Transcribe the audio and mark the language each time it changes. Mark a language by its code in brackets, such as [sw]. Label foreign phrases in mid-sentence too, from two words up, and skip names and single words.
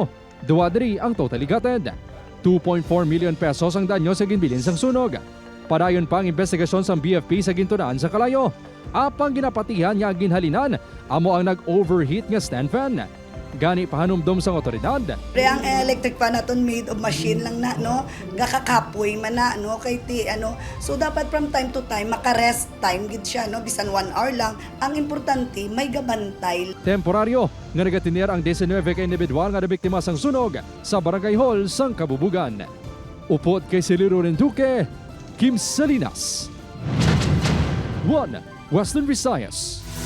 [hil] 2 diri ang [en] totally gutted. [hil] 2.4 million pesos ang danyo sa ginbilin sang sunog. Padayon pa ang investigasyon sang BFP sa gintunaan sa kalayo. Apang ginapatihan niya ang ginhalinan, amo ang nag-overheat nga stand fan. Gani pahanumdom sang otoridad. Ang electric fan naton [en] made of machine [hil] lang na no, gakakapoy man na no kay ti So dapat [en] from time to time [hil] maka- [en] rest time [hil] gid siya no bisan 1 hour lang. Ang importante may gabantay. Temporaryo nga nagatinir ang 19 ka individual nga nabiktima sang sunog sa Barangay Hall sang Kabubugan. Upot kay Siliro Renduque, Kim Salinas, 1 Western Visayas.